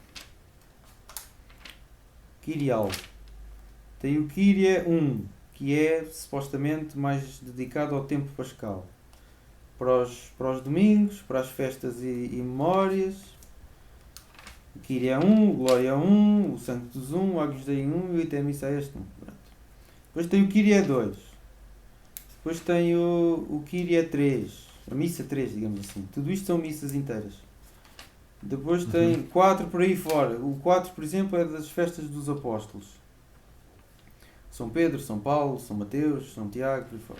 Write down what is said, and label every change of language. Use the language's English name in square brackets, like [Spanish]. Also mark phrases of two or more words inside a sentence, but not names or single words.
[Portuguese] Kyrial, tem o Kyrie 1, que é supostamente mais dedicado ao tempo pascal, para os domingos, para as festas e memórias, o Kyrie 1, o Glória 1, o Sanctus 1, o Agnus Dei 1 e o Item Missa Est 1. Depois tem o Kyrie 2. Depois tem o Kyrie 3. A missa 3, digamos assim. Tudo isto são missas inteiras. Depois Uhum. tem 4 por aí fora. O 4, por exemplo, é das festas dos apóstolos. São Pedro, São Paulo, São Mateus, São Tiago, por aí fora.